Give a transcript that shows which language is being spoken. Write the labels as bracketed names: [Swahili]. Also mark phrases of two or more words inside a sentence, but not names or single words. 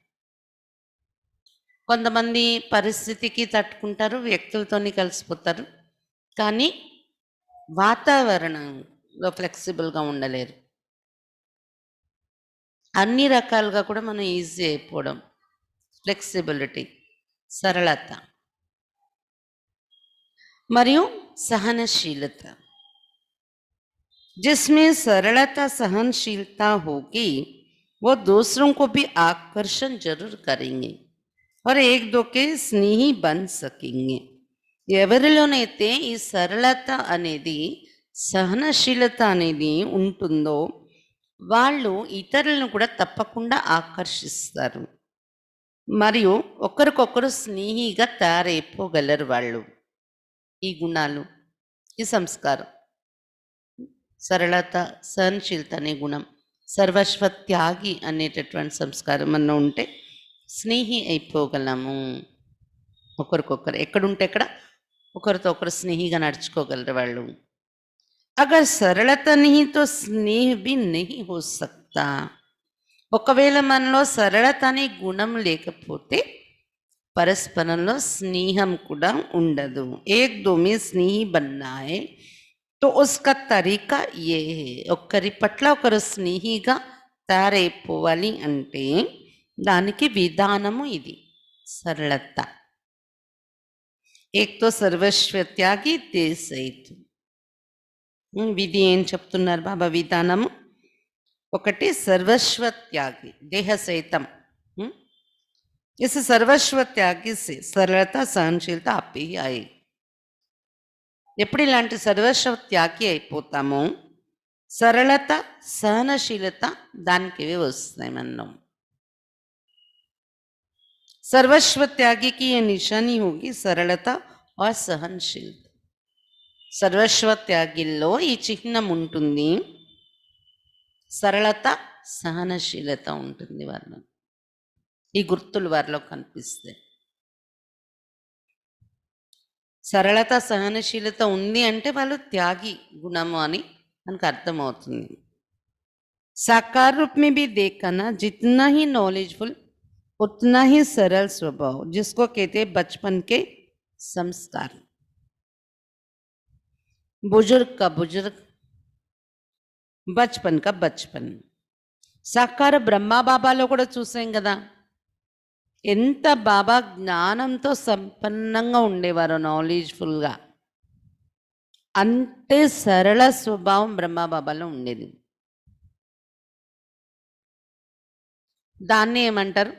[Telugu] కొంతమంది పరిస్థితికి తట్టుకుంటారు, వ్యక్తులతోని కలిసిపోతారు, కానీ వాతావరణంలో ఫ్లెక్సిబుల్గా ఉండలేరు. అన్ని రకాలుగా కూడా మనం ఈజీ అయిపోవడం, ఫ్లెక్సిబిలిటీ, సరళత మరియు सहनशीलता. [Hindi] जिसमें सरलता सहनशीलता होगी वो दूसरों को भी आकर्षण जरूर करेंगे और एक दो के स्नेही बन सकेंगे. [Telugu] ఎవరిలోనైతే ఈ సరళత అనేది, సహనశీలత అనేది ఉంటుందో వాళ్ళు ఇతరులను కూడా తప్పకుండా ఆకర్షిస్తారు మరియు ఒకరికొకరు స్నేహిగా తయారైపోగలరు వాళ్ళు. ఈ గుణాలు, ఈ సంస్కారం, సరళత, సహనశీలత అనే గుణం, సర్వస్వ త్యాగి అనేటటువంటి సంస్కారం అన్న ఉంటే స్నేహి అయిపోగలము. ఒకరికొకరు ఎక్కడుంటే ఎక్కడ ఒకరితో ఒకరు స్నేహిగా నడుచుకోగలరు వాళ్ళు. [Hindi] अगर सरलता नहीं तो स्नेह भी नहीं हो सकता. [Telugu] ఒకవేళ మనలో సరళత అనే గుణం లేకపోతే పరస్పరంలో స్నేహం కూడా ఉండదు. [Hindi] एक दो में स्नेही बनना है तो उसका तरीका ये है. [Telugu] ఒకరి పట్ల ఒకరు స్నేహిగా తయారైపోవాలి అంటే దానికి విధానము ఇది, సరళత. [Hindi] एक तो सर्वस्व त्यागी देह सहित. [Telugu] విధి ఏం చెప్తున్నారు బాబా? విధానము ఒకటి సర్వస్వ త్యాగి, దేహ సహితం. [Hindi] इस सर्वस्व त्यागी से सरलता सहनशीलता आप ही आए. [Telugu] ఎప్పుడు ఇలాంటి సర్వస్వ త్యాగి అయిపోతామో సరళత, సహనశీలత దానికి వస్తాయి మనం. [Hindi] सर्वस्व त्यागी की ये निशानी होगी सरलता और सहनशीलता. [Telugu] సర్వస్వ త్యాగిల్లో ఈ చిహ్నం ఉంటుంది, సరళత, సహనశీలత ఉంటుంది వాళ్ళు. ఈ గుర్తులు వారిలో కనిపిస్తాయి. సరళత, సహనశీలత ఉంది అంటే వాళ్ళు త్యాగి గుణము అని మనకు అర్థమవుతుంది. [Hindi] साकार रूप में भी देखा ना, जितना ही नॉलेजफुल उतना ही सरल स्वभाव, जिसको कहते हैं बचपन के संस्कार. बुजुर्ग का बुजुर्ग, बचपन का बचपन. [Telugu] సాకార బ్రహ్మ బాబాలో కూడా చూసాం కదా, ఎంత బాబా జ్ఞానంతో సంపన్నంగా ఉండేవారో, నాలెడ్జ్ఫుల్గా. అంతే సరళ స్వభావం బ్రహ్మబాబాలో ఉండేది. దాన్ని ఏమంటారు?